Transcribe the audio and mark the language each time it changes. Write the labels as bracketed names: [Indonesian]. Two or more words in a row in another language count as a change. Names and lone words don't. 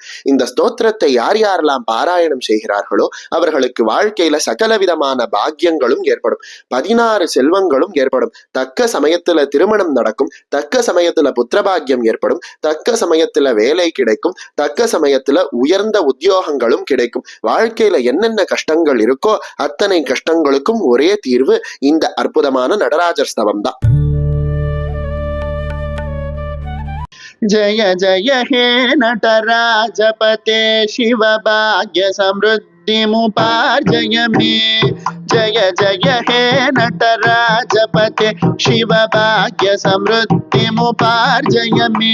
[Tamil] இந்த ஸ்தோத்திரத்தை யார் யாரெல்லாம் பாராயணம் செய்கிறார்களோ அவர்களுக்கு வாழ்க்கையில சகல விதமான பாக்கியங்களும் ஏற்படும், 16 செல்வங்களும் ஏற்படும், தக்க சமயத்துல திருமணம் நடக்கும், தக்க சமயத்துல புத்திரபாகியம் ஏற்படும், தக்க சமயத்துல வேலை கிடைக்கும், தக்க சமயத்துல உயர்ந்த உத்தியோகங்களும் கிடைக்கும். வாழ்க்கையில என்னென்ன கஷ்டங்கள் இருக்கோ அத்தனை கஷ்டங்களுக்கும் ஒரே தீர்வு இந்த அற்புதமான நடராஜர் ஸ்தவம் தான். [Sanskrit] जय जय हे नटराजपते शिव भाग्य समृद्धि मुपार्जय मे। जय जय हे नटराजपते शिव भाग्य समृद्धि मुपार्जय मे।